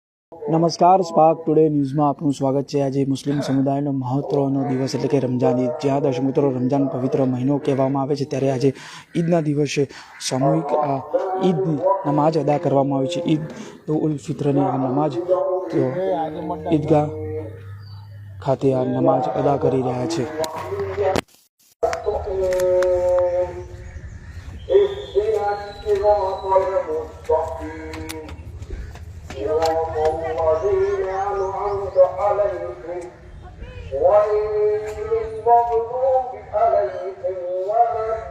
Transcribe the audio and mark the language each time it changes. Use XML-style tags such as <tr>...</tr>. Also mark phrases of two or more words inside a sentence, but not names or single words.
<gu>નમસ્કાર, સ્પાર્ક ટુડે ન્યૂઝમાં આપનું સ્વાગત છે। આજે મુસ્લિમ સમુદાયનો મહત્વનો દિવસ એટલે કે રમજાન ઈદ, જ્યાં દશમુત્રો રમજાન પવિત્ર મહિનો કહેવામાં આવે છે, ત્યારે આજે ઈદના દિવસે સામૂહિક ઈદની નમાજ અદા કરવામાં આવી છે। ઈદ ઉલ ફિત્રની આ નમાજ ઈદગાહ ખાતે આ નમાજ અદા કરી રહ્યા છે।</gu> <ar>صراط الذين أنعمت عليهم غير المغضوب عليهم ولا</ar>